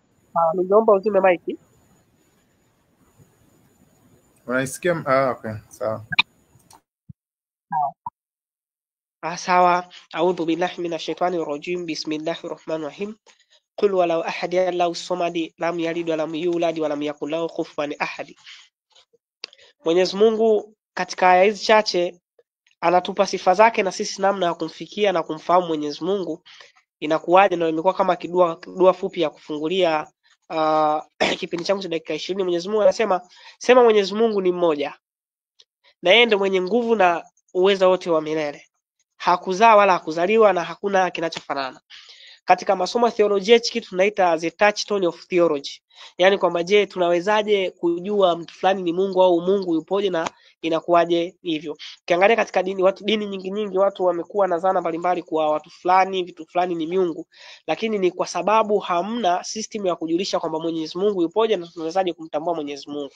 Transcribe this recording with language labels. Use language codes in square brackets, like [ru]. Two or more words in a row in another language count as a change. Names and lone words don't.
[sw] Ningeomba uzime mic. Unaisikia? Okay, sawa. Sawa. [ar] أعوذ بالله من الشيطان الرجيم. بسم الله الرحمن الرحيم. قل هو الله أحد الله الصمد لم يلد ولم يولد ولم يكن له كفوا أحد. [sw] Mwenyezi Mungu katika aya hizi chache anatupa sifa zake na sisi namna ya kumfikia na kumfahamu Mwenyezi Mungu inakuwaje, na imekuwa kama dua fupi ya kufungulia kipindi changu cha dakika 20. Mwenyezi Mungu anasema, sema Mwenyezi Mungu ni mmoja na yeye ndiye mwenye nguvu na uweza wote wa milele, hakuzaa wala hakuzaliwa na hakuna kinachofanana. Katika masomo ya theolojia hichi kitu tunaita [en] the touchstone of theology, [sw] yani kwamba je, tunawezaje kujua mtu fulani ni Mungu au Mungu yupoje na inakuwaje hivyo. Ukiangalia katika dini nyingi watu wamekuwa na dhana mbalimbali kwa watu fulani, vitu fulani ni miungu, lakini ni kwa sababu hamna system ya kujulisha kwamba Mwenyezi Mungu yupoje na tunawezaje kumtambua Mwenyezi Mungu.